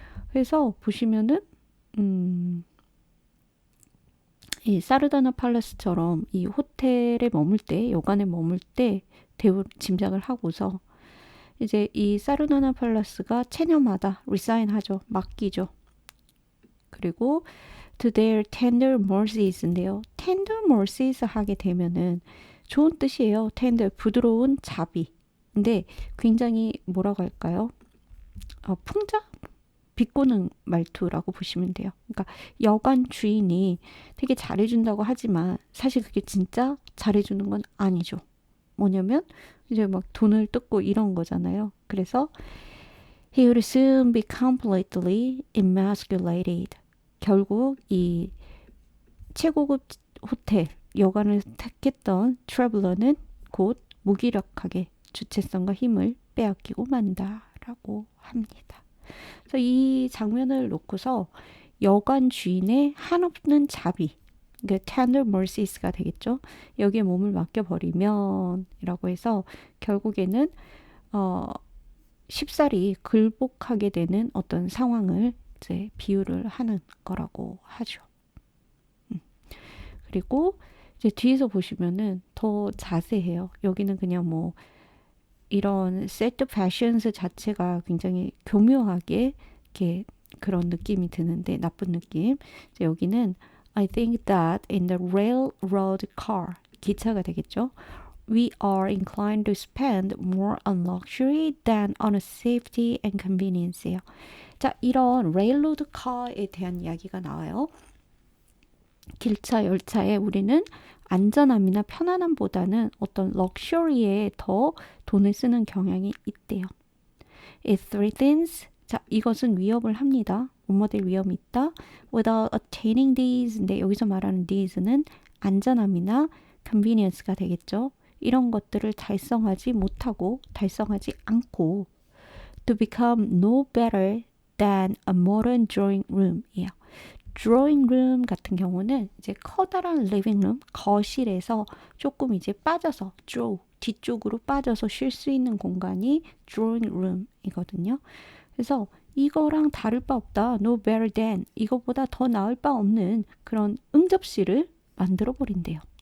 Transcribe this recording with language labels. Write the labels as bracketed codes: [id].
[ko] 그래서 보시면은 이 사르다나 팔레스처럼 이 호텔에 머물 때, 여관에 머물 때 대우 짐작을 하고서 이제 이 사르다나 팔레스가 체념하다, 리사인하죠, 맡기죠. [en] 그리고 to their tender mercies인데요. [ko] tender mercies 하게 되면은 좋은 뜻이에요. tender, 부드러운 자비. 근데 굉장히 뭐라고 할까요? 풍자? 비꼬는 말투라고 보시면 돼요. 그러니까 여관 주인이 되게 잘해준다고 하지만 사실 그게 진짜 잘해주는 건 아니죠. 뭐냐면 이제 막 돈을 뜯고 이런 거잖아요. [en] 그래서 he would soon be completely emasculated. [ko] 결국 이 최고급 호텔 여관을 택했던 트래블러는 곧 무기력하게 주체성과 힘을 빼앗기고 만다라고 합니다. 그래서 이 장면을 놓고서 여관 주인의 한없는 자비, 그러니까 tender mercies가 되겠죠. 여기에 몸을 맡겨버리면이라고 해서 결국에는 쉽사리 굴복하게 되는 어떤 상황을 이제 비유를 하는 거라고 하죠. 그리고 이제 뒤에서 보시면은 더 자세해요. 여기는 그냥 뭐 이런 세트 패션스 자체가 굉장히 교묘하게 이렇게 그런 느낌이 드는데 나쁜 느낌. [en] 여기는 I think that in the railroad car [ko] 기차가 되겠죠. [en] we are inclined to spend more on luxury than on safety and convenience예요. [ko] 자, 이런 레일로드 카에 대한 이야기가 나와요. 길차, 열차에 우리는 안전함이나 편안함보다는 어떤 럭셔리에 더 돈을 쓰는 경향이 있대요. [en] It threatens, [ko] 자, 이것은 위협을 합니다. 뭐뭐될 위험이 있다. [en] Without attaining these, [ko] 근데 여기서 말하는 these는 안전함이나 convenience가 되겠죠. 이런 것들을 달성하지 못하고 달성하지 않고 [en] to become no better than a modern drawing room이에요. [ko] drawing room 같은 경우는 이제 커다란 living room, 거실에서 조금 이제 빠져서 draw, 뒤쪽으로 빠져서 쉴 수 있는 공간이 drawing room이거든요. 그래서 이거랑 다를 바 없다. [en] no better than, [ko] 이거보다 더 나을 바 없는 그런 응접실을 만들어 버린대요.